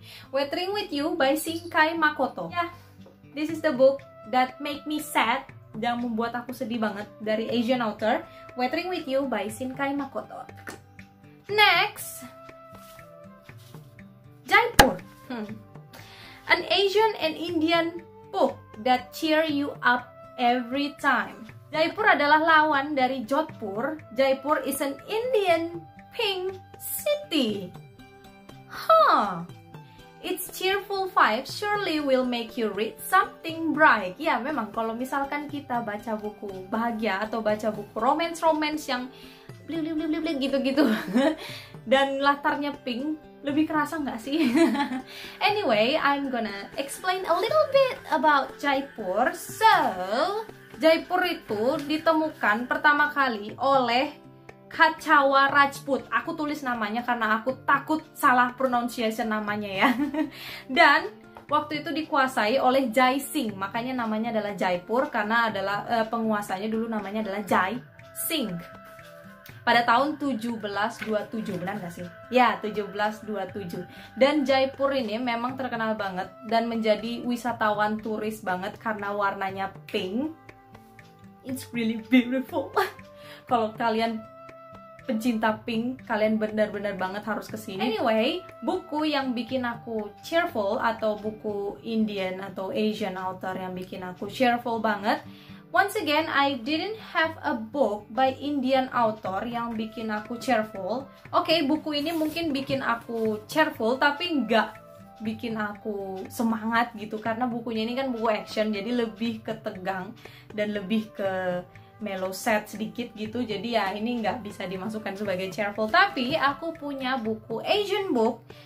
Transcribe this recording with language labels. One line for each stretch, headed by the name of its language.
English: Weathering with You by Shinkai Makoto. Ya, this is the book that make me sad,
Indonesian: yang membuat aku sedih banget,
English: dari Asian author. Weathering with You by Shinkai Makoto. Next, Jaipur. An Asian and Indian book that cheer you up every time.
Indonesian: Jaipur adalah lawan dari Jodhpur.
English: Jaipur is an Indian pink city. Its cheerful vibes surely will make you read something bright.
Indonesian: Ya, memang kalau misalkan kita baca buku bahagia atau baca buku romance yang gitu-gitu dan latarnya pink, lebih kerasa nggak sih?
English: Anyway, I'm gonna explain a little bit about Jaipur.
Indonesian: So, Jaipur itu ditemukan pertama kali oleh Kachawa Rajput. Aku tulis namanya karena aku takut salah pronunciation namanya ya. Dan waktu itu dikuasai oleh Jai Singh, makanya namanya adalah Jaipur karena adalah penguasanya dulu namanya adalah Jai Singh. Pada tahun 1727, benar gak sih? Ya, 1727. Dan Jaipur ini memang terkenal banget dan menjadi wisatawan turis banget karena warnanya pink.
English: It's really beautiful.
Indonesian: Kalau kalian pencinta pink, kalian benar-benar banget harus kesini. Anyway, buku yang bikin aku cheerful atau buku Indian atau Asian author yang bikin aku cheerful banget.
English: Once again, I didn't have a book by Indian author
Indonesian: yang bikin aku
English: cheerful.
Indonesian: Oke, buku ini mungkin bikin aku cheerful, tapi nggak bikin aku semangat gitu. Karena bukunya ini kan buku action, jadi lebih ke tegang dan lebih ke mellow sad sedikit gitu. Jadi ya ini nggak bisa dimasukkan sebagai cheerful. Tapi aku punya buku Asian book